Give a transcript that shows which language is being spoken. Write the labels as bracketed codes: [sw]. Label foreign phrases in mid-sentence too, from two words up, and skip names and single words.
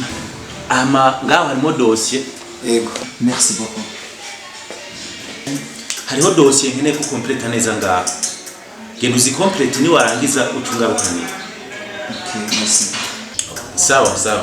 [rn] Ama ngaho harimo dossier. Yego. [fr] Merci beaucoup. [rn] Hariho dossier nkeneye ko complete neza ngaho. Genda uzi complete ni warangiza utungarukane. [fr] Okay, merci. [sw] Sawa, sawa.